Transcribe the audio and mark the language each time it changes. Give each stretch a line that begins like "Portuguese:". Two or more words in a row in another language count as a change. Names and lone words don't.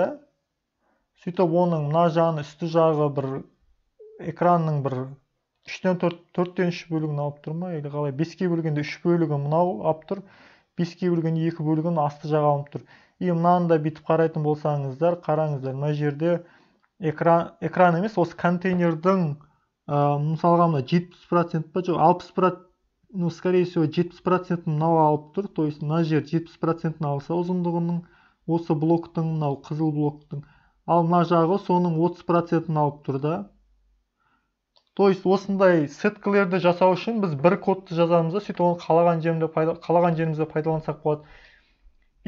Kazakh: Сөйтіп оның мына жағын үсті жағы бір экранның бір 4-тен 3 бөлігін алып тұр ма? Или қалай? 5-ке бөлгенде 3 бөлігі мынау алып тұр, 5-ке бөлгенде 2 бөлігін асты жағы алып тұр. И мынаны да бүйтіп қарайтын болсаңыздар, қараңыздар, мына жерде экран емес, осы контейнердің мысалға мына 70% па, жоқ 60%,
Russian: ну, скорее всего, 70% мынау алып тұр. То есть
Kazakh: мына жер 70% алса ұзындығының, осы блоктың, мынау қызыл блоктың, ал мына жағы соның 30% алып тұр да.
Russian: То есть
Kazakh: осындай сеткалерді жасау үшін біз бір кодты жазамыз да, сөйтіп оны қалаған жерімізде пайдалансақ болады.